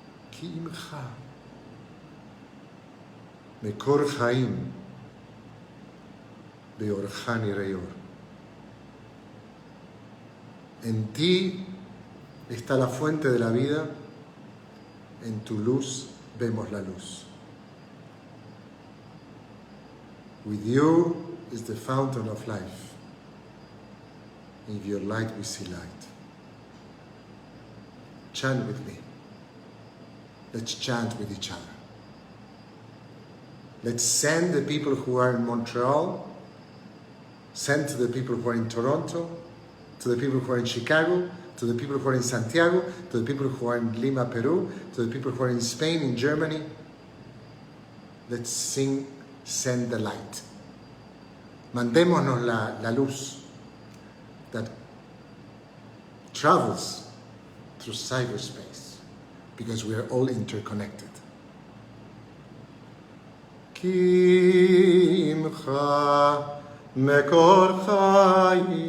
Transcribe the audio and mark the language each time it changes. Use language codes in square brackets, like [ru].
[he] Ki imcha מקור חיים באורך נראה אור. [es] En ti está la fuente de la vida, en tu luz vemos la luz. [en] With you is the fountain of life. In your light we see light. Chant with me. Let's chant with each other. Let's send the people who are in Montreal, send to the people who are in Toronto, to the people who are in Chicago, to the people who are in Santiago, to the people who are in Lima, Peru, to the people who are in Spain, in Germany. Let's sing, send the light. [es] Mandémonos la luz [en] that travels through cyberspace, because we are all interconnected. [he] כי עמך מקור חיים,